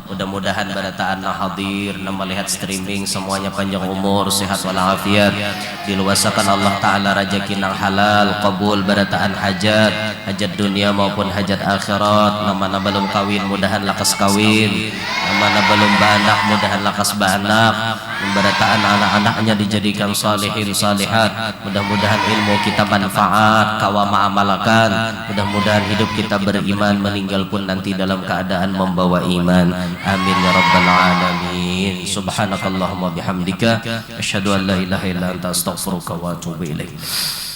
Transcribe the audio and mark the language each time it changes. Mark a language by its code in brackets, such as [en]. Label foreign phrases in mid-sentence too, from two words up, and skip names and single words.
[bjn] Mudah-mudahan barataan hadir na melihat streaming semuanya panjang umur sehat walafiat diluasakan Allah taala rezeki nang halal qabul barataan hajat dunia maupun hajat akhirat. Namana belum kawin mudahan lakas kawin, namana belum baanak mudahan lakas baanak, barataan anak-anaknya dijadikan [ar] صالحين صالحات. [bjn] Mudah-mudahan ilmu kita manfaat kawa ma'amalakan, mudah-mudahan hidup kita beriman meninggal pun nanti dalam keadaan membawa iman. [ar] آمين يا رب العالمين. سبحانك اللهم بحمدك أشهد أن لا إله إلا أنت أستغفرك وأتوب إليك.